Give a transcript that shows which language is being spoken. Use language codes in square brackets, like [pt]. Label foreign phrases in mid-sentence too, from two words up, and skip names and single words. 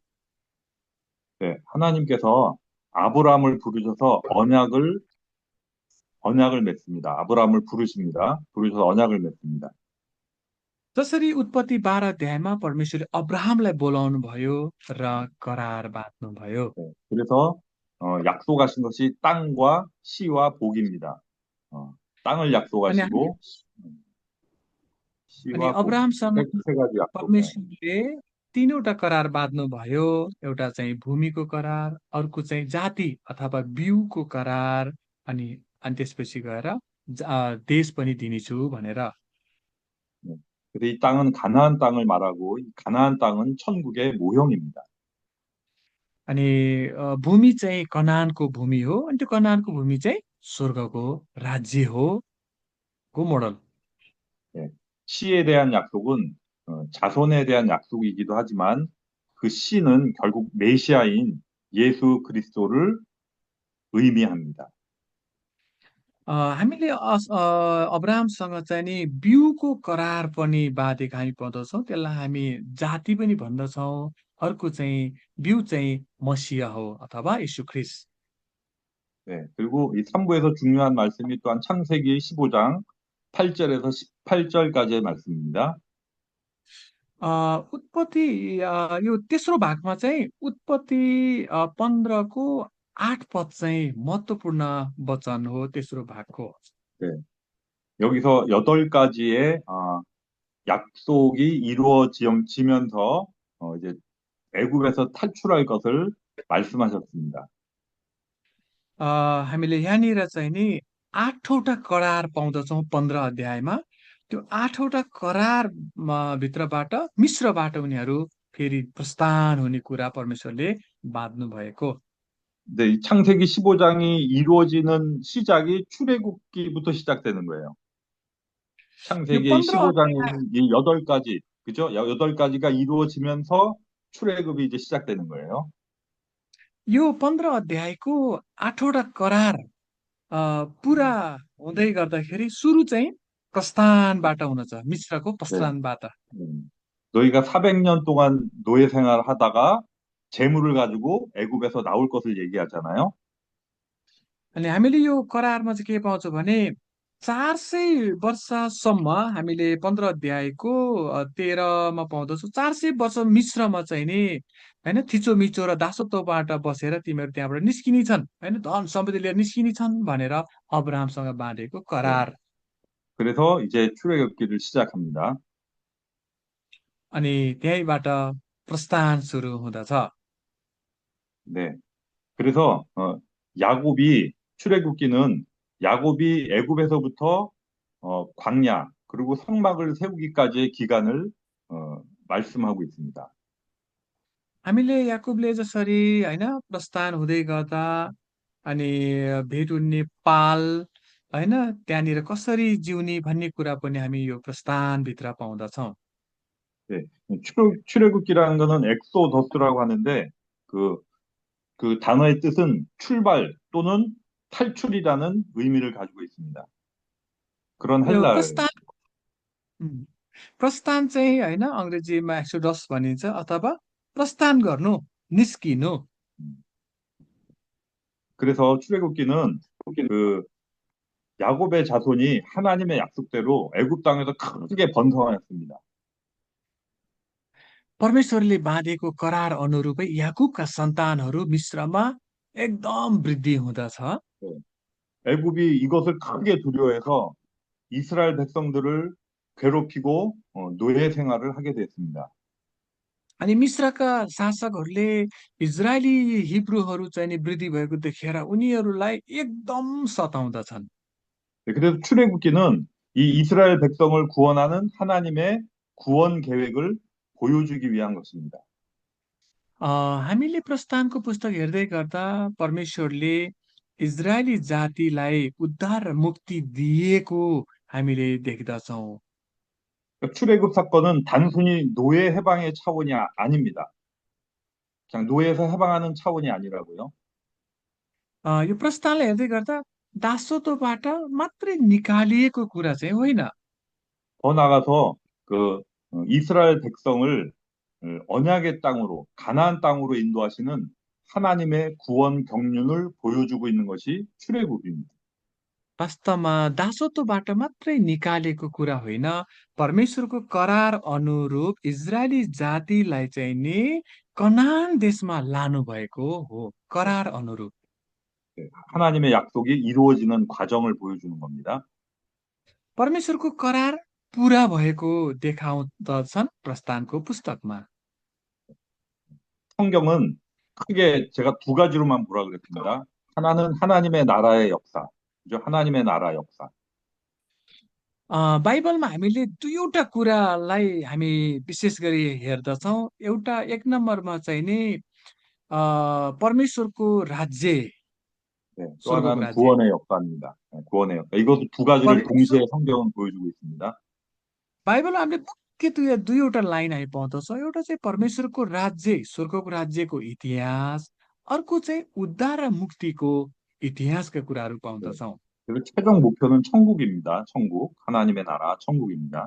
[ko] 네. 하나님께서 아브라함을 부르셔서 언약을 맺습니다. 아브라함을 부르십니다. 부르셔서 언약을 맺습니다. [ne] जसरी उत्पत्ति 12 अध्यायमा परमेश्वरले अब्राहमलाई बोलाउनु भयो र करार बाँध्नु भयो। [ko] 그래서 약속하신 것이 땅과 씨와 복입니다. 땅을 [ne] अनि हामी [ko] 약속하시고 [ne] अनि [ko] 씨와 복. [ne] अब्राहमसँग [ko] 세 가지 약속이에요. [ne] परमेश्वरले तीनवटा करार बाँध्नु भयो। एउटा चाहिँ भूमिको करार, अर्को चाहिँ जाति अथवा बिउको करार अनि अनि त्यसपछि गएर देश पनि दिनेछु भनेर। [ko] 네. 그래서 이 땅은 가나안 땅을 말하고 이 가나안 땅은 천국의 모형입니다. [ne] अनि भूमि चाहिँ कनानको भूमि हो अनि त्यो कनानको भूमि चाहिँ स्वर्गको राज्य हो को मोडल। [ko] 네. 씨에 대한 약속은 자손에 대한 약속이기도 하지만 그 씨는 결국 메시아인 예수 그리스도를 의미합니다. [ne] हामीले अब्राहमसँग चाहिँ नि बिउको करार पनि बाँधेको हामी पाउँदछौँ, त्यसलाई हामी जाति पनि भन्दछौँ। अर्को चाहिँ बिउ चाहिँ मसिह हो अथवा यीशु ख्रिस्ट। [ko] 네. 그리고 이 3부에서 중요한 말씀이 또한 창세기 15장 8절에서 18절까지의 말씀입니다. [ne] उत्पत्ति यो तेस्रो भागमा चाहिँ उत्पत्ति 15को 8 पद चाहिँ महत्त्वपूर्ण वचन हो तेस्रो भागको। [ko] 네. 여기서 8가지의 약속이 이루어지면서 이제 애굽에서 탈출할 것을 말씀하셨습니다. [ne] हामीले यहाँनिर चाहिँ नि 8वटा करार पाउँदछौँ 15 अध्यायमा। त्यो 8वटा करार भित्रबाट मिश्रबाट उनीहरू फेरि प्रस्थान हुने कुरा परमेश्वरले बाँध्नु भएको। [ko] 근데 이 창세기 15장이 이루어지는 시작이 출애굽기부터 시작되는 거예요. [ne] यो [ko] 창세기 [ne] 15 अध्याय [ko] 15장에는 이 8가지, 그죠? 8가지가 이루어지면서 출애굽이 이제 시작되는 거예요. [ne] यो 15 अध्यायको 8वटा करार पुरा हुँदै गर्दाखेरि सुरु चाहिँ प्रस्थानबाट हुनेछ, मिश्रको [ko] 네. [ne] प्रस्थानबाट। [ko] 너희가 400년 동안 노예 생활을 하다가 재물을 가지고 애굽에서 나올 것을 얘기하잖아요. [ne] अनि हामीले यो करारमा चाहिँ के पाउँछौँ भने 400 वर्षसम्म हामीले 15 अध्यायको 13मा पाउँदछौँ। 400 वर्ष मिश्रमा चाहिँ नि होइन थिचोमिचो र दासत्वबाट बसेर तिमीहरू त्यहाँबाट निस्किने छन्, होइन धन सम्पत्ति लिएर निस्किने छन् भनेर अब्राहमसँग बाँधेको [ko] 네. [ne] करार। [ko] 그래서 이제 출애굽기를 시작합니다. [ne] अनि त्यहीँबाट प्रस्थान सुरु हुँदछ। [ko] 네. 그래서 야곱이 출애굽기는 야곱이 애굽에서부터 광야 그리고 성막을 세우기까지의 기간을 말씀하고 있습니다. [ne] हामीले याकुबले जसरी होइन प्रस्थान हुँदै गर्दा अनि भेटुन्ने पाल होइन त्यहाँनिर कसरी जिउने भन्ने कुरा पनि हामी यो प्रस्थानभित्र पाउँदछौँ। [ko] 네. 출애굽기라는 거는 엑소더스라고 하는데 그, 그 단어의 뜻은 출발 또는 탈출이라는 의미를 가지고 있습니다. 그런 [ne] यो [ko] 헬라어예요. [ne] प्रस्थान उम्, प्रस्थान चाहिँ होइन अङ्ग्रेजीमा एक्सोडस भनिन्छ अथवा प्रस्थान गर्नु, निस्किनु। [ko] 그래서 출애굽기는 그 야곱의 자손이 하나님의 약속대로 애굽 땅에서 크게 번성하였습니다. [ne] परमेश्वरले बाँधेको करार अनुरूपै याकुबका सन्तानहरू मिश्रमा एकदम वृद्धि हुँदछ। [ko] 네. 애굽이 इ것을 크게 두려워해서 이스라엘 백성들을 괴롭히고 노예 생활을 하게 됐습니다. [ne] अनि मिश्रका शासकहरूले इजरायली हिब्रूहरू चाहिँ नि वृद्धि भएको देखेर उनीहरूलाई एकदम सताउँदछन्। [ko] 네, 그래서 출애굽기는 이 이스라엘 백성을 구원하는 하나님의 구원 계획을 보여주기 위한 것입니다. [ne] हामीले प्रस्थानको पुस्तक हेर्दै गर्दा परमेश्वरले इजरायली जातिलाई उद्धार र मुक्ति दिएको हामीले देख्दछौँ। [ko] 그러니까 출애굽 사건은 단순히 노예 해방의 차원이 아닙니다. 그냥 노예에서 해방하는 차원이 아니라고요. [ne] यो प्रस्थानलाई हेर्दै गर्दा दासत्वबाट मात्रै निकालिएको कुरा चाहिँ होइन। [ko] 더 나아가서 그 이스라엘 백성을 언약의 땅으로 가나안 땅으로 인도하시는 하나님의 구원 경륜을 보여주고 있는 것이 출애굽입니다. [ne] वास्तवमा दासत्वबाट मात्रै निकालेको कुरा होइन, परमेश्वरको करार अनुरूप इजरायली जातिलाई चाहिँ नि कनान देशमा लानु भएको हो, करार अनुरूप। [ko] 네, 하나님의 약속이 이루어지는 과정을 보여주는 겁니다. [ne] परमेश्वरको करार पुरा भएको देखाउँदछन् प्रस्थानको पुस्तकमा। [ko] 성경은 크게 제가 두 가지로만 보라 그랬습니다. 하나는 하나님의 나라의 역사, 그죠? 하나님의 나라 역사. [ne] बाइबलमा हामीले दुईवटा कुरालाई हामी विशेष गरी हेर्दछौँ। एउटा एक नम्बरमा चाहिँ नि परमेश्वरको राज्य, [ko] 네, 또 [ne] स्वर्गको [ko] 하나는 [ne] राज्य। [ko] 구원의 역사입니다. 네, 구원의 역사. 이것도 두 가지를 [ne] परमेश्वर [ko] 동시에 성경은 보여주고 있습니다. [ne] बाइबलमा हामीले मुख्यतः दुईवटा लाइन हामी पाउँदछौँ। एउटा चाहिँ परमेश्वरको राज्य, स्वर्गको राज्यको इतिहास, अर्को चाहिँ उद्धार र मुक्तिको इतिहासका कुराहरू [ko] 네. [ne] पाउँदछौँ। [ko] 그리고 최종 목표는 천국입니다. 천국. 하나님의 नारा 천국입니다.